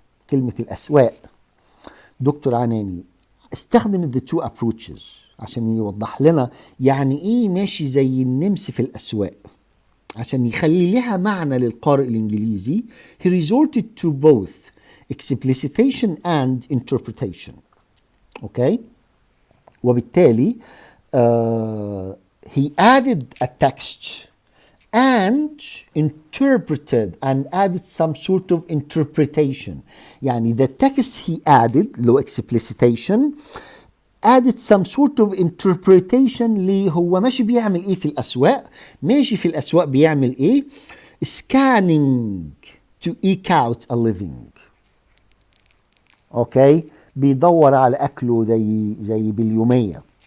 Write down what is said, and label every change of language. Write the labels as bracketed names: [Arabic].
[Arabic] كلمة الأسواق دكتور عناني استخدم [English] the two approaches [Arabic] عشان يوضح لنا يعني ايه ماشي زي النمس في الأسواق، عشان يخلي لها معنى للقارئ الإنجليزي. [English] he resorted to both explicitation and interpretation. okay. وبالتالي he added a text and interpreted and added some sort of interpretation. [Arabic] يعني [English] the text he added [Arabic] اللي هو explicitation [English] added some sort of interpretation [Arabic] اللي هو ماشي بيعمل ايه في الأسواق. ماشي في الأسواق بيعمل ايه؟ [English] scanning to eke out a living. [Arabic] اوكي. بيدور على أكله زي باليومية.